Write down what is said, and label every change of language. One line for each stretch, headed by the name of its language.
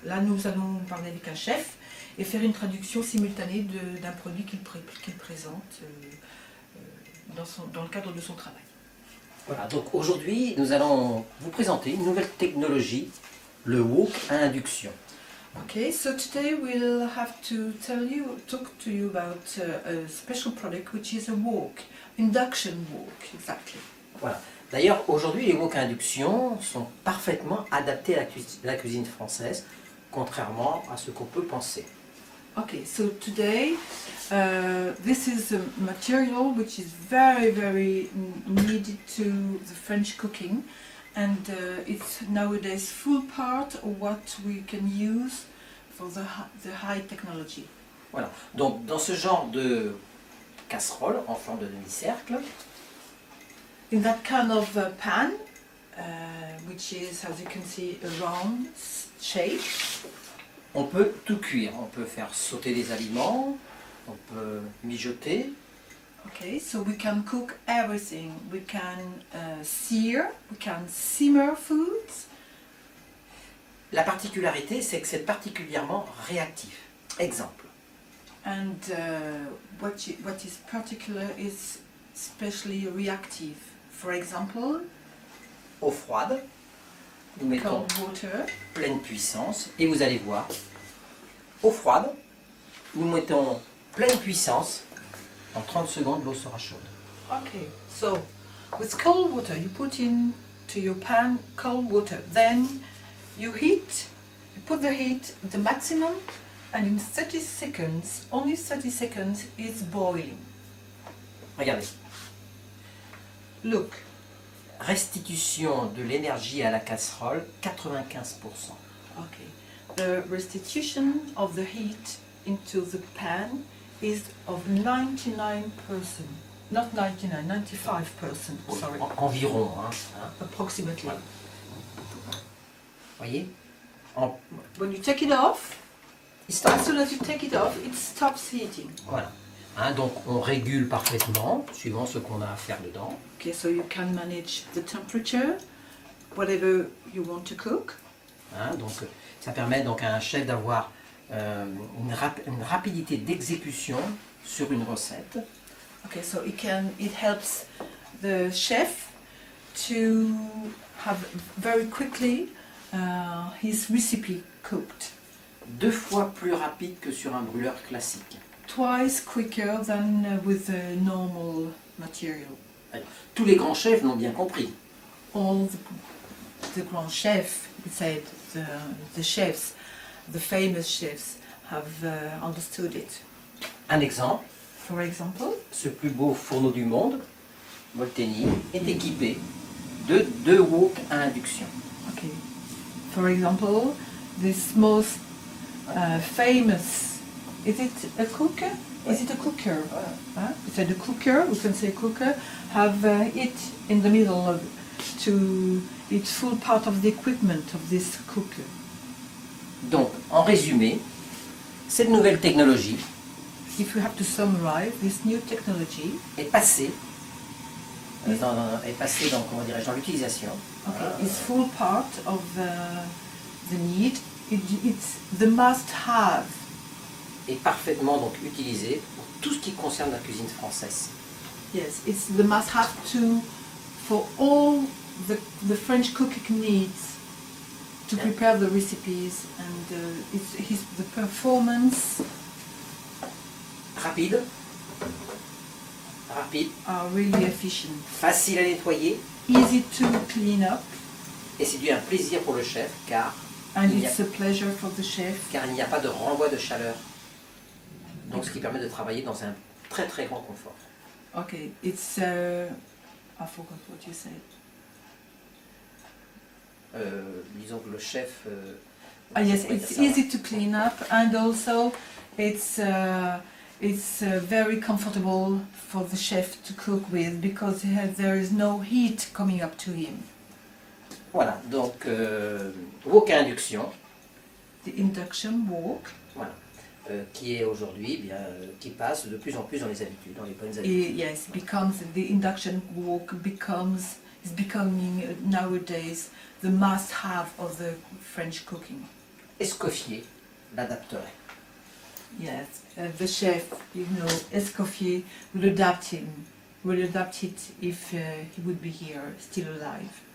French: Là, nous allons parler avec un chef et faire une traduction simultanée d'un produit qu'il présente dans le cadre de son travail. Voilà, donc aujourd'hui, nous allons vous présenter une nouvelle technologie, le wok à induction.
English: Okay, so today we'll have to talk to you about a special product which is a wok, induction wok, exactly.
French: Voilà. D'ailleurs, aujourd'hui, les woks à induction sont parfaitement adaptés à la cuisine française, contrairement à ce qu'on peut penser.
English: Okay, so today this is a material which is very needed to the French cooking, and it's nowadays full part of what we can use for the high technology.
French: Voilà. Donc, dans ce genre de casserole en forme de demi-cercle,
English: In that kind of pan, which is, as you can see, a round shape,
French: on peut tout cuire. On peut faire sauter des aliments, on peut mijoter,
English: okay, so we can cook everything. We can sear, we can simmer foods.
French: La particularité, c'est que c'est particulièrement réactif. Exemple.
English: And what is particular is especially reactive. For example,
French: Eau froide, nous mettons
English: cold water.
French: pleine puissance et vous allez voir, eau froide, nous mettons pleine puissance, en 30 secondes l'eau sera chaude.
English: Okay, so with cold water, you put into your pan cold water. Then you put the heat the maximum, and in 30 seconds, only 30 seconds, it's boiling.
French: Regardez,
English: Look,
French: restitution de l'énergie à la casserole, 95%.
English: okay. The restitution of the heat into the pan is of 99%. Not 99, 95%, sorry.
French: Environ, hein.
English: Approximately.
French: Voilà. Voyez, en-
English: When you take it off, as soon as you take it off, it stops heating.
French: voilà. Hein, donc on régule parfaitement, suivant ce qu'on a à faire dedans.
English: Okay, so you can manage the temperature, whatever you want to cook.
French: Hein, donc ça permet donc à un chef d'avoir une rapidité d'exécution sur une recette.
English: Okay, so it helps the chef to have very quickly his recipe cooked.
French: 2 fois plus rapide que sur un brûleur classique.
English: Twice quicker than with a normal material.
French: Tous les grands chefs l'ont bien compris.
English: All the grand chefs, we said, the chefs, the famous chefs have understood it.
French: Un exemple,
English: For example,
French: ce plus beau fourneau du monde, Molteni, est équipé de 2 woks à induction.
English: okay. For example, this most famous, is it a cooker? Is it a cooker? It's a cooker, we can say cooker, have it in the middle of, it's full part of the equipment of this cooker.
French: Donc, en résumé, cette nouvelle technologie
English: If you have to summarize, this new technology
French: est passée dans, comment dirais-je, dans l'utilisation.
English: is full part of the need. It's the must-have.
French: Est parfaitement donc utilisée pour tout ce qui concerne la cuisine française.
English: Yes, it's the must-have for all the French cooking needs to prepare the recipes, and the performance
French: Rapide,
English: are really efficient.
French: facile à nettoyer,
English: Easy to clean up,
French: et c'est dû à un plaisir pour le chef
English: and it's a pleasure for the chef.
French: car il n'y a pas de renvoi de chaleur. Donc ce qui permet de travailler dans un très très grand confort.
English: Okay, it's I forgot what you said.
French: Disons que le chef...
English: Yes,
French: on va
English: it's
French: dire ça.
English: easy to clean up, and also it's very comfortable for the chef to cook with, because there is no heat coming up to him.
French: Voilà, donc wok à induction,
English: The induction wok.
French: voilà, qui est aujourd'hui, qui passe de plus en plus dans les habitudes, dans les bonnes habitudes.
English: Yes, the induction wok is becoming nowadays the must-have of the French cooking.
French: Escoffier l'adapterait.
English: Yes, the chef, Escoffier will adapt it if he would be here, still alive.